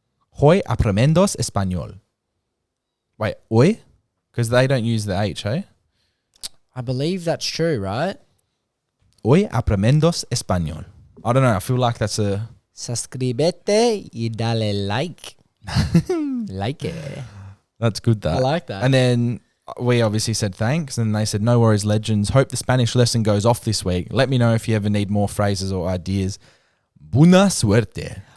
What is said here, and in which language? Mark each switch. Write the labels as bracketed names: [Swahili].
[Spanish] Hoy aprendemos español. [English] Wait, hoy? Because they don't use the H, eh? I believe that's true, right? [Spanish] Hoy aprendemos español. [English] I don't know. I feel like that's a... [Spanish] Suscríbete y dale like. [English] Like it. That's good, that. I like that. And then we obviously said thanks, and they said, no worries, legends. Hope the Spanish lesson goes off this week. Let me know if you ever need more phrases or ideas. [Spanish] Buena suerte.